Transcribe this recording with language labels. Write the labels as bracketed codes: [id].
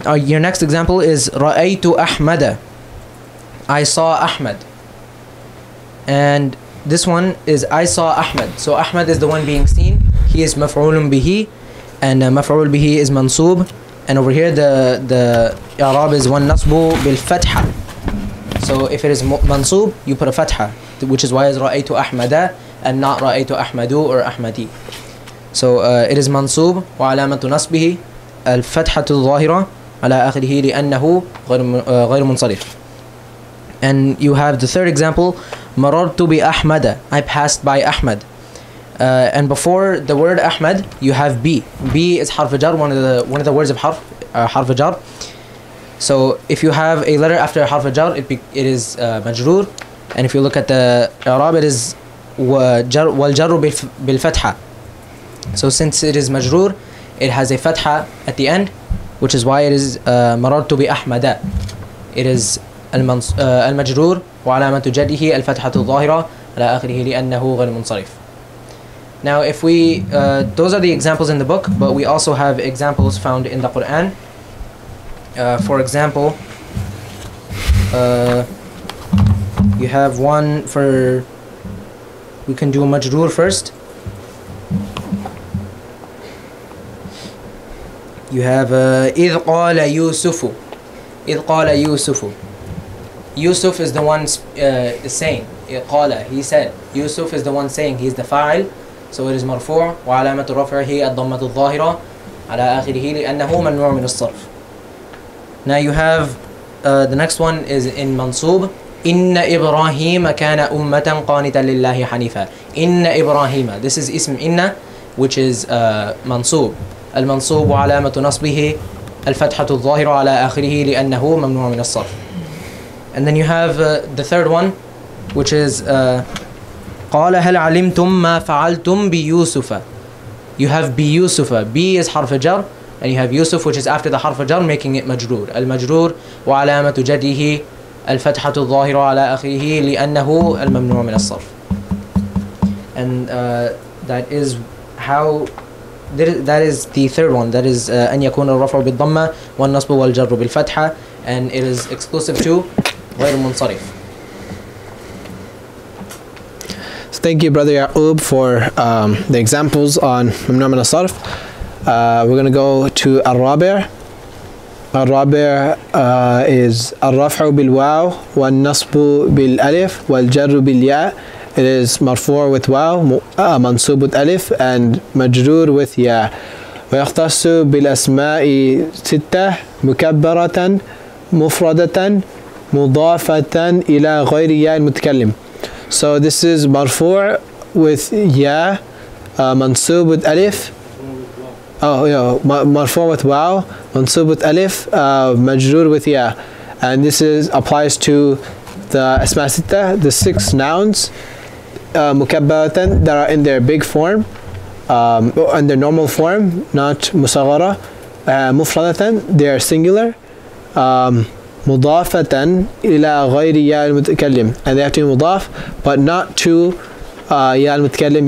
[en] Your next example is [ar] رأيت أحمد. [en] I saw Ahmed. And this one is I saw Ahmed. So Ahmed is the one being seen. [ar] He is مفعول به, and مفعول به is منصوب. [en] And over here the إعراب is [ar] والنصب بالفتحة. [en] So if it is منصوب, you put a fatha, which is why it's [ar] رأيت أحمد [en] and not رأيت أحمد or أحمدي. So it is [ar] منصوب وعلامة نصبه الفتحة الظاهرة على آخره لأنه غير منصرف. [en] And you have the third example, [ar] مررت بأحمد. [en] I passed by Ahmed. And before the word Ahmed, you have B. B is حرف جر, one of the words of حرف جر. So if you have a letter after حرف جر, it is مجرور. And if you look at the إعراب, it is [ar] والجر بالفتحة. [en] So since it is مجرور, it has a fatha at the end, which is why it is [ar] مررت بأحمد. It is المجرور وعلامة جره الفتحة الظاهرة على آخره لأنه غير منصرف. [en] Now if we those are the examples in the book, but we also have examples found in the Quran. For example, you have one for, we can do majroor first. You have [ar] إذ قال يوسف. إذ قال يوسف. [en] Yusuf is the one saying. قال, he said. Yusuf is the one saying. He is the fa'il. So it is [ar] مرفوع وعلامة رفعه الضمة الظاهرة على آخره لأنه ممنوع من الصرف. [en] Now you have the next one is in منصوب. [ar] إن إبراهيم كان أمة قانتا لله حنيفا. إن إبراهيم. [en] This is اسم إن, which is منصوب. [ar] المنصوب وعلامة نصبه الفتحة الظاهرة على آخره لأنه ممنوع من الصرف. [en] And then you have the third one, which is [ar] قال هل علمتم ما فعلتم بيوسف. [en] You have بيوسف. B is حرف جر, and you have يوسف, which is after the حرف جر, making it مجرور. [ar] المجرور وعلامة جره الفتحة الظاهرة على آخره لأنه الممنوع من الصرف. [en] And that is how, that is the third one. [ar] That is أن يكون الرفع بالضمة والنصب والجر بالفتحة, [en] and it is exclusive to [ar] غير منصرف. [en] So thank you, Brother Ya'qub, for the examples on ممنوع من الصرف. We're going to go to الرابع. [ar] الرابع is الرفع بالواو والنصب بالألف والجر بالياء. [en] It is مرفوع with واو, منصوب with ألف, and مجرور with ياء. [ar] ويختص بالأسماء ستة مكبرة مفردة مضافة إلى غير ياء المتكلم. [en] So this is مرفوع with ياء, منصوب with ألف. [ar] Oh, yeah, مرفوع with واو, منصوب with ألف, مجرور with ياء. [en] And this is applies to the أسماء ستة, the 6 nouns, مكبرة, that are in their big form, in their normal form, not مصغرة. مفردة, they are singular. [ar] مضافة إلى غير ياء المتكلم, [en] and they have to be مضاف, but not to ياء المتكلم.